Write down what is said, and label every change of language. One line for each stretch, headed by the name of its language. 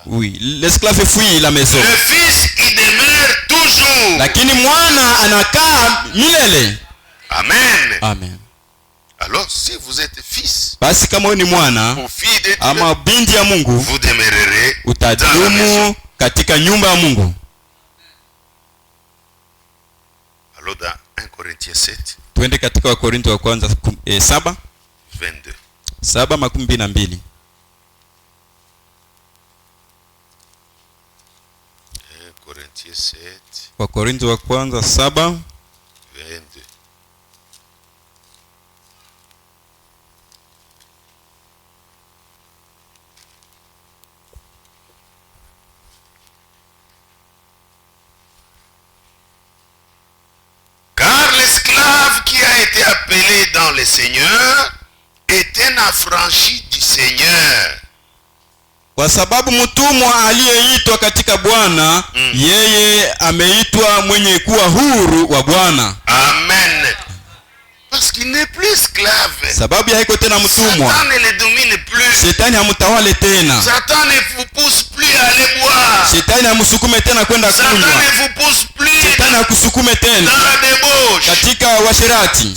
French: Oui, l'esclave fuit la maison. Le fils il demeure toujours.
Swahili: Lakini mwana anakaa milele. Amen. Amen.
French: Alors si vous êtes fils
Swahili: Basi kama wewe ni mwana
French: ou fille de Dieu,
Swahili: ama binti ya Mungu,
French: vous demeurerez dans la maison.
Swahili: utadumu katika nyumba ya Mungu.
French: Alors dans 1 Corinthiens 7,
Swahili: Twende katika Wakorintho wa kwanza 7 22. 7:22.
French: 1 Corinthiens 7,
Swahili: Wakorintho wa kwanza 7 22.
French: Car l'esclave qui a été appelé dans le Seigneur est un affranchi du Seigneur.
Swahili: Kwa sababu mtumwa aliyeitwa katika Bwana, yeye ameitwa mwenye kuwa huru wa Bwana. Amen.
French: Parce qu'il n'est plus esclave.
Swahili: Sababu ya haiko tena mtumwa,
French: Satan ne le domine plus.
Swahili: shetani hamtawale tena.
French: Satan ne vous pousse plus à aller boire.
Swahili: Shetani hamsukume tena kwenda
French: Satan
Swahili: kunywa.
French: ne vous pousse plus
Swahili: Shetani hakusukume
French: dans
Swahili: tena
French: la débauche.
Swahili: katika washerati.